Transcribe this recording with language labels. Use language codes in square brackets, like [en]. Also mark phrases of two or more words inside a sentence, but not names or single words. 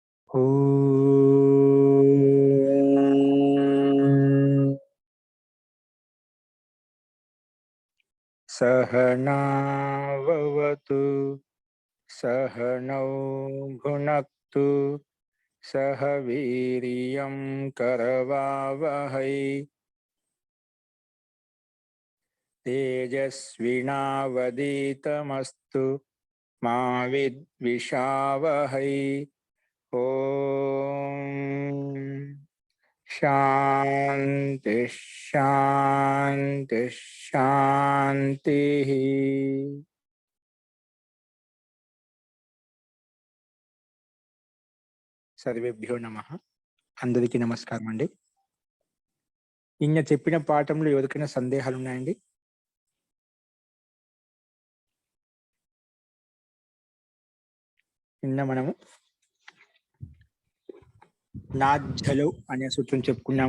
[sa] ॐ सहनाववतु सहनौ भुनक्तु सह वीर्यं करवावहै तेजस्विनावधीतमस्तु मा विद्विषावहै। ॐ शांति शांति शांति। సర్వేభ్యో నమః. [te] అందరికీ నమస్కారం అండి. నిన్న చెప్పిన పాఠంలో ఎవరికైనా సందేహాలు ఉన్నాయండి? నిన్న మనము నాజ్జలు అనే సూత్రం చెప్పుకున్నాము.